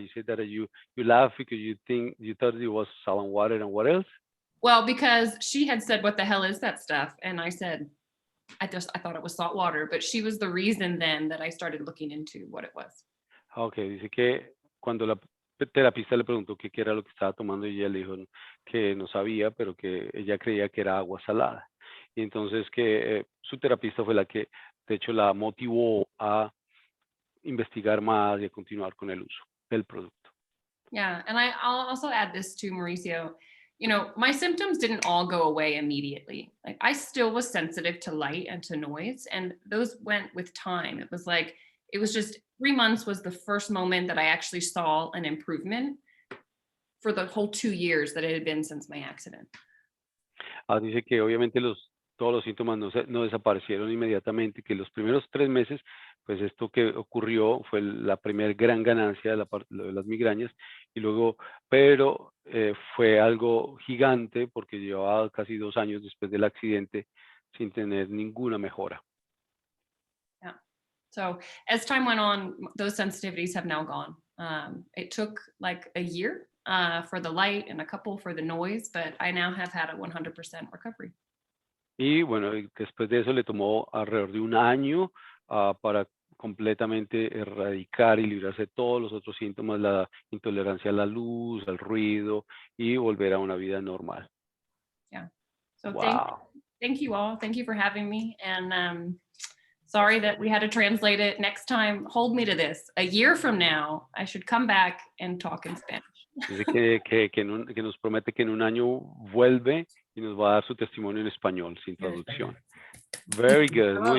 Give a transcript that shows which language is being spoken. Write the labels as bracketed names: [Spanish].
[English] You said that you laugh because you thought it was salt and water, and what else? Well, because she had said, what the hell is that stuff? And I said, I thought it was salt water, but she was the reason then that I started looking into what it was. [Spanish] Okay, dice que cuando la terapista le preguntó qué era lo que estaba tomando y ella le dijo que no sabía, pero que ella creía que era agua salada. Y entonces que su terapista fue la que de hecho la motivó a investigar más y a continuar con el uso del producto. [English] Yeah, and I'll also add this too, Mauricio. You know, my symptoms didn't all go away immediately. Like I still was sensitive to light and to noise, and those went with time. It was just 3 months was the first moment that I actually saw an improvement for the whole 2 years that it had been since my accident. [Spanish] Dice que obviamente todos los síntomas no desaparecieron inmediatamente, que los primeros 3 meses, pues esto que ocurrió fue la primera gran ganancia de las migrañas, y luego, pero fue algo gigante porque llevaba casi 2 años después del accidente sin tener ninguna mejora. [English] Yeah. So as time went on, those sensitivities have now gone. It took like a year for the light and a couple for the noise, but I now have had a 100% recovery. [Spanish] Y bueno, después de eso le tomó alrededor de 1 año para completamente erradicar y librarse de todos los otros síntomas, la intolerancia a la luz, al ruido y volver a una vida normal. [English] Yeah. So Wow. thank you all. Thank you for having me. And sorry that we had to translate it. Next time, hold me to this. A year from now, I should come back and talk in Spanish. [Spanish] Dice que nos promete que en 1 año vuelve y nos va a dar su testimonio en español, sin traducción. [English] Very good. [Spanish] Muy bien.